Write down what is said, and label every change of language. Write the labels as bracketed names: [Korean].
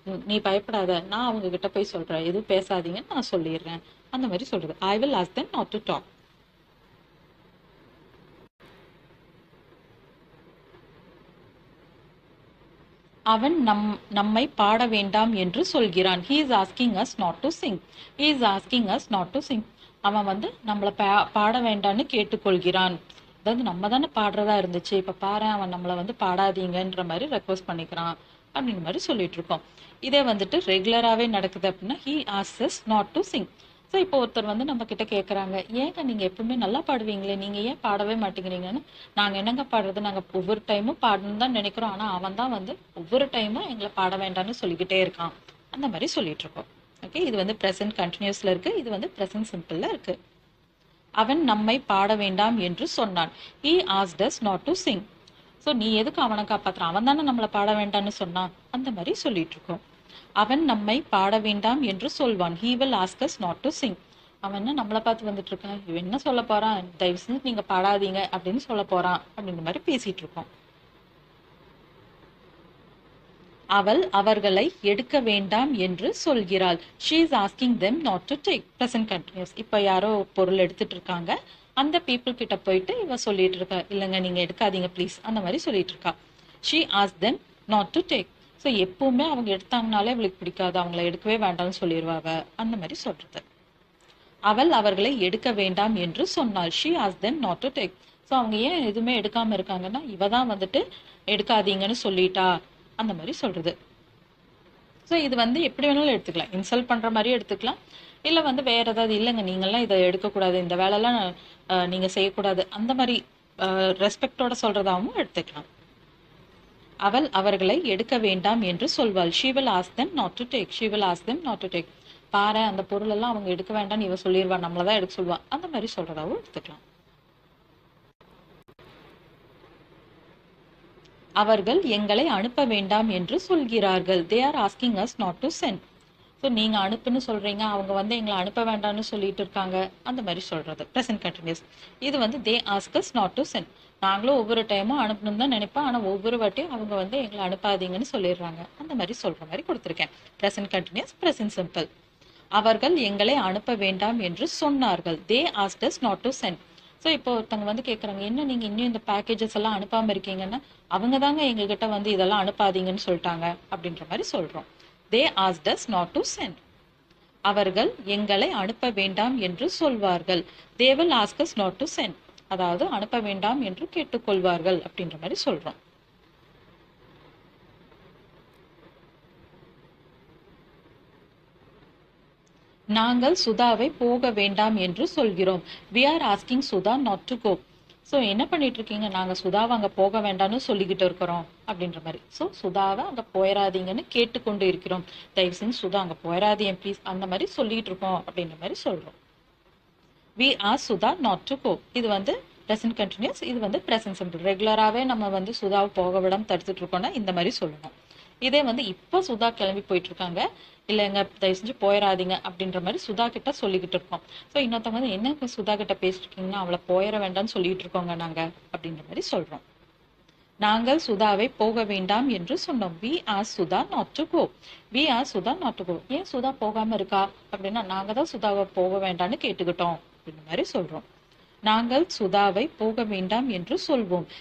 [Tamil] நீ பயப்படாத, நான் அவங்க கிட்ட போய் சொல்றேன், எதுவும் பேசாதீங்கன்னு நான் சொல்லிடுறேன், அந்த மாதிரி சொல்றது. [English] I will ask them not to talk. [Tamil] அவன் நம்மை பாட வேண்டாம் என்று சொல்கிறான். [English] He is asking us not to sing. He is asking us not to sing. [Tamil] அவன் வந்து நம்மளை பாட வேண்டாம்னு கேட்டுக்கொள்கிறான். அதாவது நம்ம தானே பாடுறதா இருந்துச்சு, இப்ப பாரு அவன் நம்மளை வந்து பாடாதீங்கன்ற மாதிரி ரெக்வஸ்ட் பண்ணிக்கிறான் அப்படின்ற மாதிரி சொல்லிட்டு இருக்கோம். இதே வந்துட்டு ரெகுலராகவே நடக்குது அப்படின்னா [English] he asks us not to sing. [Tamil] So இப்போ ஒருத்தர் வந்து நம்ம கிட்ட கேட்குறாங்க, ஏங்க நீங்கள் எப்பவுமே நல்லா பாடுவீங்களே, நீங்கள் ஏன் பாடவே மாட்டேங்கிறீங்கன்னு. நாங்கள் என்னங்க பாடுறது, நாங்கள் ஒவ்வொரு டைமும் பாடணும்னு தான் நினைக்கிறோம், ஆனால் அவன் தான் வந்து ஒவ்வொரு டைமும் எங்களை பாட வேண்டாம்னு சொல்லிக்கிட்டே இருக்கான், அந்த மாதிரி சொல்லிட்டு இருக்கோம். ஓகே, இது வந்து ப்ரெசன்ட் கண்டினியூஸ்ல இருக்கு, இது வந்து ப்ரெசன்ட் சிம்பிள்ல இருக்கு. அவன் நம்மை பாட வேண்டாம் என்று சொன்னான். [English] He asked us not to sing. [Tamil] So நீ எதுக்கு அவனை காப்பாத்துறான், அவன் தானே நம்மளை பாட வேண்டாம்னு சொன்னான், அந்த மாதிரி சொல்லிட்டு இருக்கோம். அவன் நம்மை பாட வேண்டாம் என்று சொல்வான். [English] He will ask us not to sing. [Tamil] அவன் என்ன நம்மளை பார்த்து வந்துட்டு இருக்கான், இவன் என்ன சொல்ல போறான், தயவு செஞ்சு நீங்க பாடாதீங்க அப்படின்னு சொல்ல போறான் அப்படின்ற மாதிரி பேசிட்டு இருக்கோம். அவள் அவர்களை எடுக்க வேண்டாம் என்று சொல்கிறாள். [English] she is asking them not to take. present continuous. [Tamil] இப்ப யாரோ பொருள் எடுத்துட்டு இருக்காங்க, அந்த people கிட்ட போயிட்டு இவ சொல்லிட்டு இருக்கா, இல்லைங்க நீங்க எடுக்காதீங்க ப்ளீஸ், அந்த மாதிரி சொல்லிட்டு இருக்கா. [English] she asked them not to take. [Tamil] So எப்பவுமே அவங்க எடுத்தாங்கனாலே அவளுக்கு பிடிக்காது, அவங்கள எடுக்கவே வேண்டாம்னு சொல்லிடுவாங்க, அந்த மாதிரி சொல்றது. அவள் அவர்களை எடுக்க வேண்டாம் என்று சொன்னாள். [English] she asked them not to take. [Tamil] So அவங்க ஏன் எதுவுமே எடுக்காம இருக்காங்கன்னா, இவ தான் வந்துட்டு எடுக்காதீங்கன்னு சொல்லிட்டா, அந்த மாதிரி சொல்றது. ஸோ இது வந்து எப்படி வேணாலும் எடுத்துக்கலாம், இன்சல்ட் பண்ற மாதிரி எடுத்துக்கலாம், இல்லை வந்து வேற ஏதாவது, இல்லைங்க நீங்கள்லாம் இதை எடுக்கக்கூடாது, இந்த வேலைலாம் நீங்க செய்யக்கூடாது, அந்த மாதிரி ரெஸ்பெக்டோட சொல்றதாகவும் எடுத்துக்கலாம். அவள் அவர்களை எடுக்க வேண்டாம் என்று சொல்வாள். [English] she will ask them not to take. she will ask them not to take. [Tamil] பாரு அந்த பொருள் எல்லாம் அவங்க எடுக்க வேண்டாம்னு இவ சொல்லிடுவா, நம்மளதான் எடுக்க சொல்லுவா, அந்த மாதிரி சொல்றதாவும் எடுத்துக்கலாம். அவர்கள் எங்களை அனுப்ப வேண்டாம் என்று சொல்கிறார்கள். [English] they are asking us not to send. [Tamil] So நீங்க அனுப்புன்னு சொல்றீங்க, அவங்க வந்து எங்களை அனுப்ப வேண்டாம்னு சொல்லிட்டு இருக்காங்க, அந்த மாதிரி சொல்றது. [English] present continuous. [Tamil] இது வந்து [English] they ask us not to send. [Tamil] நாங்களும் ஒவ்வொரு டைமும் அனுப்பணும் தான் நினைப்போம், ஆனா ஒவ்வொரு வாட்டியும் அவங்க வந்து எங்களை அனுப்பாதீங்கன்னு சொல்லிடுறாங்க, அந்த மாதிரி சொல்ற மாதிரி கொடுத்துருக்கேன். [English] present continuous, present simple. [Tamil] அவர்கள் எங்களை அனுப்ப வேண்டாம் என்று சொன்னார்கள். [English] they asked us not to send. [Tamil] So இப்போ ஒருத்தவங்க வந்து கேட்குறாங்க, என்ன நீங்கள் இன்னும் இந்த பேக்கேஜஸ் எல்லாம் அனுப்பாமல் இருக்கீங்கன்னா, அவங்க தாங்க எங்ககிட்ட வந்து இதெல்லாம் அனுப்பாதீங்கன்னு சொல்லிட்டாங்க அப்படின்ற மாதிரி சொல்கிறோம். [English] they asked us not to send. [Tamil] அவர்கள் எங்களை அனுப்ப வேண்டாம் என்று சொல்வார்கள். [English] they will ask us not to send. [Tamil] அதாவது அனுப்ப வேண்டாம் என்று கேட்டுக்கொள்வார்கள் அப்படின்ற மாதிரி சொல்கிறோம். நாங்கள் சுதாவை போக வேண்டாம் என்று சொல்கிறோம். [English] we are asking Sudha not to go. [Tamil] So என்ன பண்ணிட்டு இருக்கீங்க, நாங்கள் சுதாவை அங்கே போக வேண்டாம்னு சொல்லிக்கிட்டு இருக்கிறோம் அப்படின்ற மாதிரி. ஸோ சுதாவை அங்கே போயிடாதீங்கன்னு கேட்டுக்கொண்டு இருக்கிறோம், தயவு செஞ்சு சுதா அங்கே போயிடாதீங்க ப்ளீஸ், அந்த மாதிரி சொல்லிட்டு இருக்கோம் அப்படின்ற மாதிரி சொல்கிறோம். [English] we ask Sudha not to go. [Tamil] இது வந்து present continuous, இது வந்து present simple. ரெகுலராகவே நம்ம வந்து சுதாவை போக விடாம தடுத்துட்டு இருக்கோம்னா இந்த மாதிரி சொல்லணும். இதே வந்து இப்போ சுதா கிளம்பி போயிட்டு இருக்காங்க, இல்லைங்க தயவு செஞ்சு போயிடாதீங்க அப்படின்ற மாதிரி சுதா கிட்ட சொல்லிக்கிட்டு இருக்கோம். ஸோ இன்னொருத்தவங்க வந்து என்ன சுதா கிட்ட பேசிட்டு இருக்கீங்கன்னா, அவளை போயிட வேண்டாம்னு சொல்லிட்டு இருக்கோங்க நாங்க அப்படின்ற மாதிரி சொல்றோம். நாங்கள் சுதாவை போக வேண்டாம் என்று சொன்னோம். [English] we ask Sudha not to go. we ask Sudha not to go. [Tamil] ஏன் சுதா போகாம இருக்கா அப்படின்னா, நாங்க தான் சுதாவை போக வேண்டாம்னு கேட்டுக்கிட்டோம் அப்படின்ற மாதிரி சொல்றோம். நாங்கள் சுதாவை போக வேண்டாம் என்று சொல்வோம்.